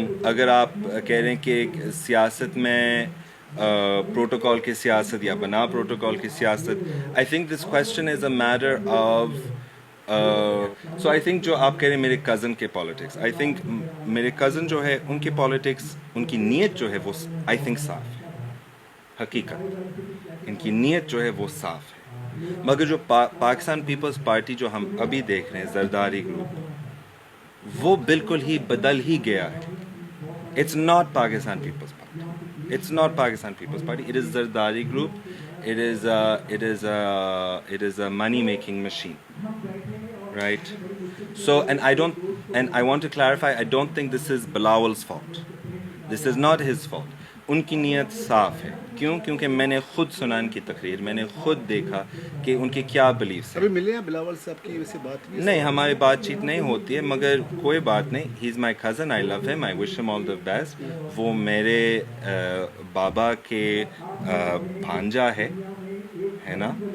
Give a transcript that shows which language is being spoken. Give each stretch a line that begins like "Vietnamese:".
Urdu: اگر آپ کہہ رہے ہیں کہ سیاست میں پروٹوکول کی سیاست یا بنا پروٹوکول کی سیاست،
English: I think this question is a matter of so I think
Urdu: جو آپ کہہ رہے ہیں میرے کزن کے پالیٹکس،
English: I think
Urdu: میرے کزن جو ہے ان کی پالیٹکس، ان کی نیت جو ہے وہ آئی تھنک صاف ہے. حقیقت ان کی نیت جو ہے وہ صاف ہے. مگر جو پاکستان پیپلز پارٹی جو ہم ابھی دیکھ رہے ہیں، زرداری گروپ، وہ بالکل ہی بدل ہی گیا ہے.
English: It's not Pakistan People's Party. It's not Pakistan People's Party. It is Zardari Group. It is a money-making machine, right? So, and I want to clarify. I don't think this is Bilawal's fault. This is not his fault.
Urdu: ان کی نیت صاف ہے. کیوں؟ کیونکہ میں نے خود سنا ان کی تقریر، میں نے خود دیکھا کہ ان کے کیا بلیفس ہیں. ابھی ملے ہیں بلاول سے؟ آپ کی ویسے بات نہیں، ہماری بات چیت نہیں ہوتی ہے، مگر کوئی بات نہیں.
English: He is my cousin, I love him, I wish him all the best.
Urdu: وہ میرے بابا کے بھانجا ہے نا.